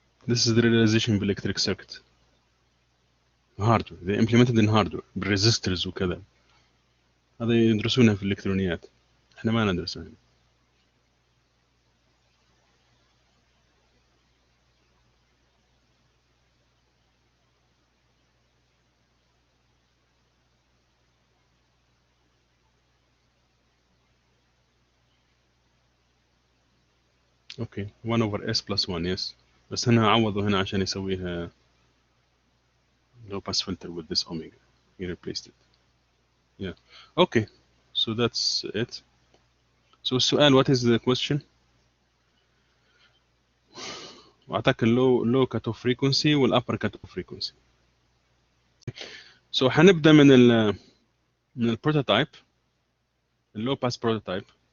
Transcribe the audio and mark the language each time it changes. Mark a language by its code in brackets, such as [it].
[en] This is the realization of electric circuit. Hardware. They implemented in hardware. [ar] بالريزسترز وكذا. هذا يدرسونها في الإلكترونيات. احنا ما ندرسها. [en] Okay 1 over s plus 1 yes. [ar] بس هنا عوضوا هنا عشان يسويها [en] low pass filter with this omega. He replaced it. Yeah. Okay. So that's it. So السؤال what is the question? [ar] واعطاك اللو cut off frequency والupper cut off frequency. So حنبدا من البروتوتايب, اللو باس بروتوتايب.